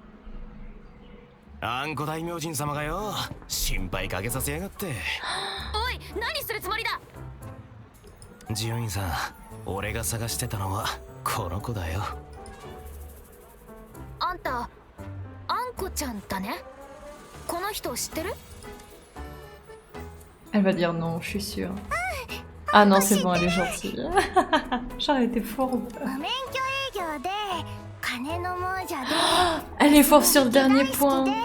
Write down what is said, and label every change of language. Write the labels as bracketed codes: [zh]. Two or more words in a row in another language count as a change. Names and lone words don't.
[ja] あんこ大明神様がよ、心配かけさせやがって。おい、何するつもりだ。ジオインさん、俺が探してたのはこの子だよ。あんた、あんこちゃんだね。この人知ってる？ [fr] Elle va dire non, je suis sûre. Ah non, c'est bon, elle est gentille. Genre, elle était fourbe. Elle est forte sur le dernier point.